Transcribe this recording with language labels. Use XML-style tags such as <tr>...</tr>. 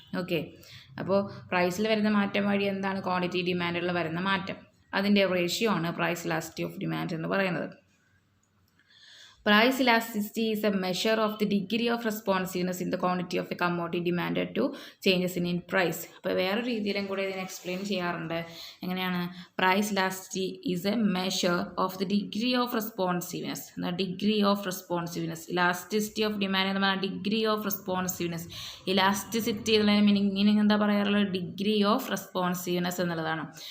<ml>Okay, അപ്പോൾ പ്രൈസിൽ വരുന്ന മാറ്റം വഴി എന്താണ് ക്വാണ്ടിറ്റി ഡിമാൻഡിൽ വരുന്ന മാറ്റം, അതിൻ്റെ റേഷ്യോ ആണ് പ്രൈസ് ഇലാസ്റ്റിസിറ്റി ഓഫ് ഡിമാൻഡ് എന്ന് പറയുന്നത്.</ml> <en>Price elasticity is a measure of the degree of responsiveness in the quantity of a commodity demanded to changes in price.</en> <ml>അപ്പോൾ വേറെ രീതിയിലും കൂടെ ഇതിനെ എക്സ്പ്ലെയിൻ ചെയ്യാറുണ്ട്. എങ്ങനെയാണ്?</ml> <en>Price elasticity is a measure of the degree of responsiveness. Degree of responsiveness, elasticity of demand എന്ന് പറഞ്ഞാൽ degree of responsiveness.</en> <ml>Elasticity എന്നുള്ള മീനിങ് എന്താ പറയാറുള്ളത്? ഡിഗ്രി ഓഫ് റെസ്പോൺസീവ്നെസ് എന്നുള്ളതാണ്.</ml>